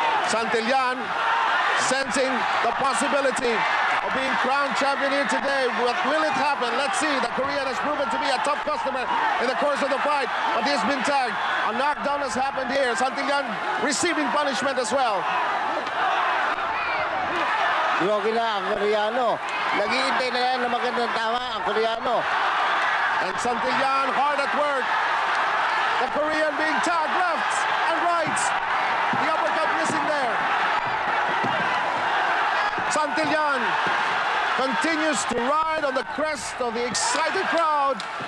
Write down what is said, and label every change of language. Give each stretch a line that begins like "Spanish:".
English: Santillan sensing the possibility of being crowned champion here today. What will it happen? Let's see. The Korean has proven to be a tough customer in the course of the fight, but he's been tagged. A knockdown has happened here. Santillan receiving punishment as well.
Filipino: Grogi na ang Koreano. Nag-iintay na yan na magandang tama ang Koreano.
English: And Santillan hard at work. The Korean being tagged left and right. The uppercut missing there. Santillan continues to ride on the crest of the excited crowd.